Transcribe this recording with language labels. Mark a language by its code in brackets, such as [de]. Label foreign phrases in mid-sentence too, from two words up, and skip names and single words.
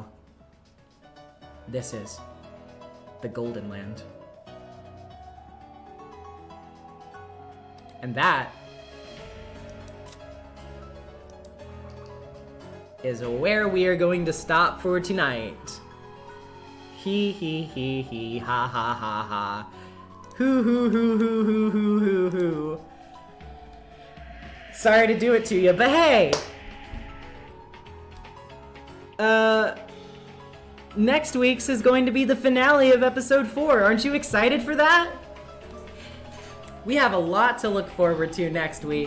[en] This is the Golden Land. And that is where we are going to stop for tonight. Hee hee hee hee ha ha ha ha. Hoo hoo hoo hoo hoo hoo hoo hoo. Sorry to do it to you, but hey! next week's is going to be the finale of episode 4. Aren't you excited for that? We have a lot to look forward to next week.